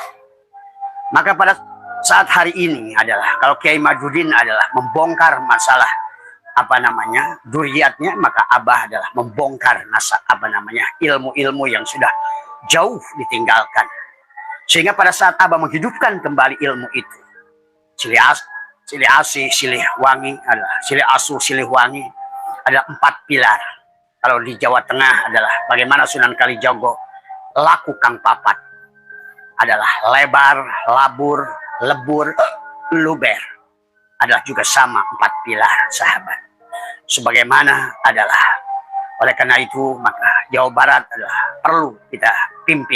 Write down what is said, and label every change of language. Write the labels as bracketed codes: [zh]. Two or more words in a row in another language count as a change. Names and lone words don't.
[id] Maka pada saat hari ini adalah, kalau Kiai Majuddin adalah membongkar masalah duriyatnya, maka Abah adalah membongkar ilmu-ilmu yang sudah jauh ditinggalkan. Sehingga pada saat Abah menghidupkan kembali ilmu itu, [su] silih asih, silih wangi adalah silih asuh, silih wangi [id] adalah 4 pilar. Kalau di Jawa Tengah adalah bagaimana Sunan Kalijaga [jv] laku kang papat [id] adalah [jv] lebar, labur, lebur, luber, [id] adalah juga sama 4 pilar, sahabat. Sebagaimana adalah oleh karena itu maka Jawa Barat adalah perlu kita pimpin.